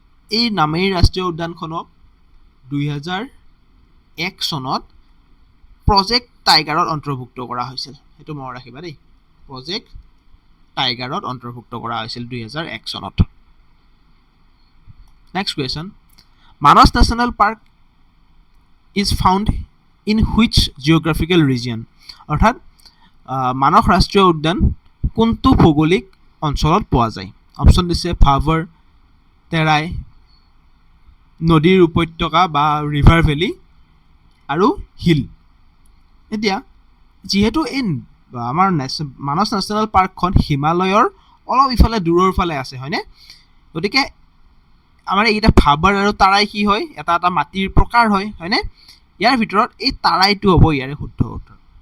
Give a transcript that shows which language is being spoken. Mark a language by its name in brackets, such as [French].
[Assamese] এই নামেৰি ৰাষ্ট্ৰীয় উদ্যানখনক 2001 চনত প্ৰজেক্ট টাইগাৰত অন্তৰ্ভুক্ত কৰা হৈছিল সেইটো মনত ৰাখিবা দেই প্ৰজেক্ট টাইগাৰত অন্তৰ্ভুক্ত কৰা হৈছিল 2001 চনত [English] Next question. Manas National Park is found in which geographical region? [Assamese] অৰ্থাৎ মানস ৰাষ্ট্ৰীয় উদ্যান কোনটো ভৌগোলিক অঞ্চলত পোৱা যায় অপচন দিছে ভাৱাৰ তেৰাই নদীৰ উপত্যকা বা ৰিভাৰ ভেলী আৰু হিল এতিয়া যিহেতু এই আমাৰ মানস নেশ্যনেল পাৰ্কখন হিমালয়ৰ অলপ ইফালে দূৰৰ ফালে আছে হয়নে গতিকে আমাৰ এইটা ভাৱাৰ আৰু তাৰাই কি হয় এটা মাটিৰ প্ৰকাৰ হয় হয়নে ইয়াৰ ভিতৰত এই তাৰাইটো হ'ব ইয়াৰে শুদ্ধ উত্তৰ